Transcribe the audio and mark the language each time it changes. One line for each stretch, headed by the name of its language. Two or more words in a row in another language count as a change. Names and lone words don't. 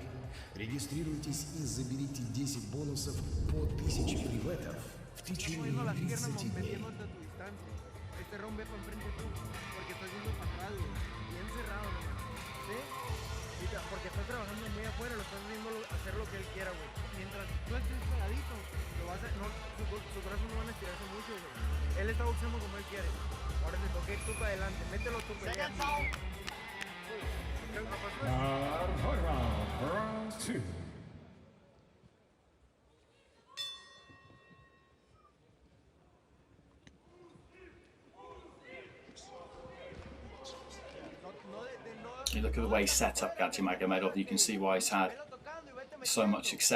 Russian: Регистрируйтесь и заберите 10 бонусов по 1000 фрибетов в течение 30 дней.
Spanish: Este rompe para enfrente tú, porque estás yendo para atrás, bien cerrado nomás, ¿sí? Porque estás trabajando muy afuera, lo estás viendo hacer lo que él quiera, güey. Mientras tú estés pegadito, lo vas a, no, sus brazos no van a estirarse mucho, güey. Él está boxeando como él quiere. Ahora te toqué tú para adelante, mételo tú para allá.
English: Round 2. You look at the way he's set up GADZHIMAGOMEDOV, you can see why he's had so much success.